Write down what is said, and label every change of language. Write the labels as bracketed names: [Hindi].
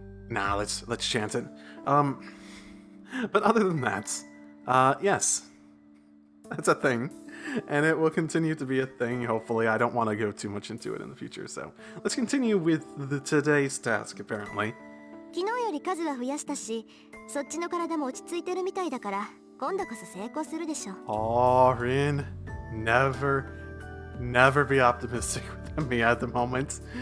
[English] Nah, let's chance it. But other than that, yes, that's a thing, and it will continue to be a thing, hopefully. I don't want to go too much into it in the future, so let's continue with today's task, apparently. [Japanese] 昨日より数は増やしたし、そっちの体も落ち着いてるみたいだから、今度こそ成功するでしょ。 [English] Oh, Rin, never be optimistic with me at the moment.